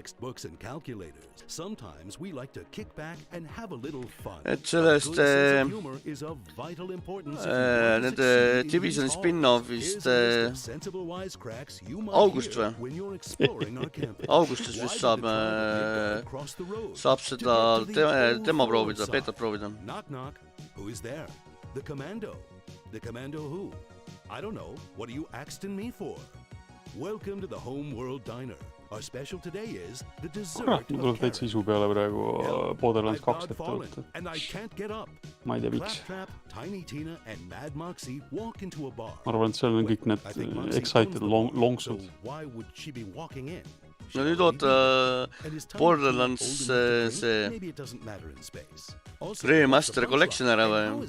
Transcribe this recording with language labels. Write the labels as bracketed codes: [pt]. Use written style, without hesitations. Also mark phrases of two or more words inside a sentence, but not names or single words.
[et] Et sellest nende Divisioni spin-offist august või? Augustis vist saab seda demo proovida, betat proovida. [en] Who is there? The Commando. The Commando who? I don't know. What are you asking me for? Welcome to the Home World Diner. Our special today is the dessert. [et] Kurat, mul tuleb täitsa isu peale praegu Borderlands 2 ette võtta. Ma ei tea, miks. Ma arvan, et seal on kõik need excited longsud. No nüüd oota Borderlands see Remaster Collection ära või?